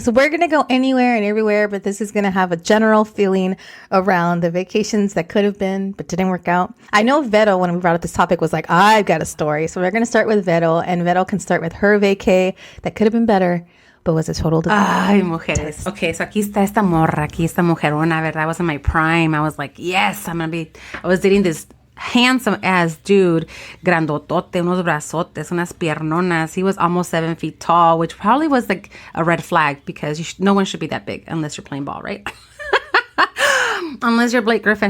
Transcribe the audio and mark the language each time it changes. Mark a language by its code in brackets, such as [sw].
[en] So we're going to go anywhere and everywhere, but this is going to have a general feeling around the vacations that could have been, but didn't work out. I know Vero, when we brought up this topic, was like, I've got a story. So we're going to start with Vero, and Vero can start with her vacay that could have been better, but was a total disaster. [es] Ay, mujeres. [en] Okay, so [es] aquí está esta mujerona, ¿verdad? [en] I was in my prime. I was like, yes, I was dating this handsome ass dude, [es] grandotote, unos brazotes, unas piernonas. [en] He was almost 7 feet tall, which probably was like a red flag because no one should be that big unless you're playing ball, right? Unless you're Blake Griffin.